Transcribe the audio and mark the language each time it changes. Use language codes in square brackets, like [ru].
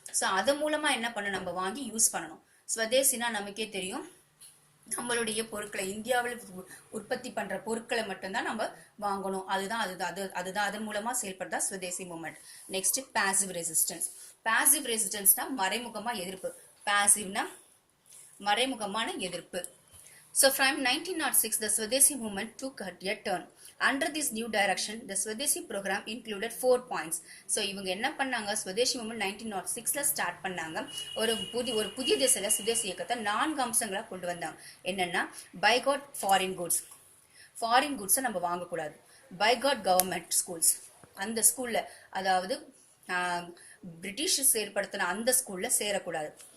[ta] So அதன் மூலமா என்ன பண்ண, நம்ம வாங்கி யூஸ் பண்ணணும். ஸ்வதேசினா நமக்கே தெரியும், நம்மளுடைய பொருட்களை இந்தியாவில் உற்பத்தி பண்ற பொருட்களை மட்டும்தான் நம்ம வாங்கணும். அதுதான் அதன் மூலமா செயல்படுறதா Swadeshi movement. Next passive resistance. Passive ரெசிஸ்டன்ஸ்னா மறைமுகமா எதிர்ப்பு. பாசிவ்னா மறைமுகமான எதிர்ப்பு. [en] So from 1906 the Swadeshi movement took a turn. Under this new direction the Swadeshi program included 4 points. [ta] So இவங்க என்ன பண்ணாங்க, ஸ்வதேசி மூவ்மெண்ட் 1906ல ஸ்டார்ட் பண்ணாங்க. ஒரு புதிய தேசத்துல சுதேசி இயக்கத்தை 4 அம்சங்களா கொண்டு வந்தாங்க. என்னன்னா, [en] Boycott foreign goods. [ta] ஃபாரின் குட்ஸை நம்ம வாங்கக்கூடாது. [en] Boycott government schools. [ta] அந்த ஸ்கூல்ல, அதாவது பிரிட்டிஷ் ஏற்படுத்தின அந்த ஸ்கூல்ல சேரக்கூடாது.